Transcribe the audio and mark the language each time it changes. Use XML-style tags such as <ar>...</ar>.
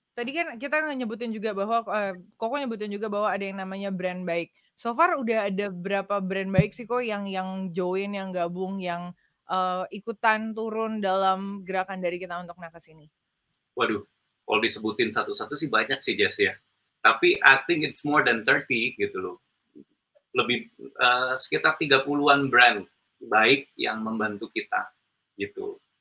<id>Tadi kan kita nyebutin juga bahwa Koko nyebutin juga bahwa ada yang namanya brand baik.</id> <en>So far</en> <id>udah ada berapa brand baik sih kok yang join, yang gabung, yang ikutan turun dalam gerakan dari kita untuk nakes ini? Waduh, kalau disebutin satu-satu sih banyak sih, Jess ya. Tapi</id> <en>I think it's more than 30</en> <id>gitu loh. Lebih sekitar 30-an brand baik yang membantu kita gitu.</id>